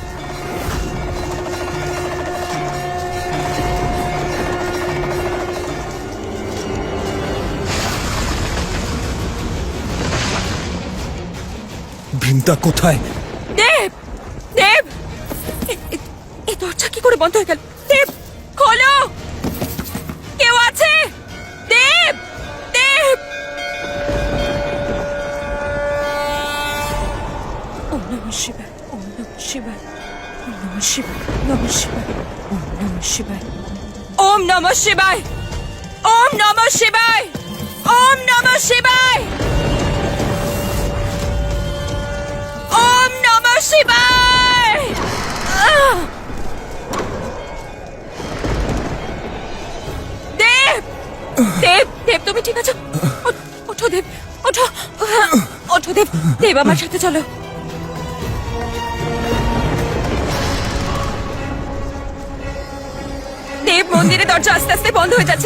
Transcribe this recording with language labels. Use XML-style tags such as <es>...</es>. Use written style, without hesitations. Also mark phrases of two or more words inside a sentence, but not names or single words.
<bn>বৃন্দা কোথায়? দেব! দেব! এই দরজা কি করে বন্ধ হয়ে গেল? দেব, খোলো! কেউ আছে? দেব! দেব!</bn> <sa>ওম নমঃ শিবায়, ওম নমঃ শিবায়, ওম নমঃ শিবায়, নমঃ শিবায়, ওম নমঃ শিবায়, ওম নমঃ শিবায়, ওম নমঃ শিবায়, ওম নমঃ শিবায়, ওম নমঃ শিবায়।</sa> <bn>দেব! দেব! দেব, তুমি ঠিক আছো? ওঠো দেব, ওঠো, ওঠো দেব। দেব, আমার সাথে চলো। দেব, মন্দিরের দরজা আস্তে আস্তে বন্ধ হয়ে যাচ্ছে।</bn>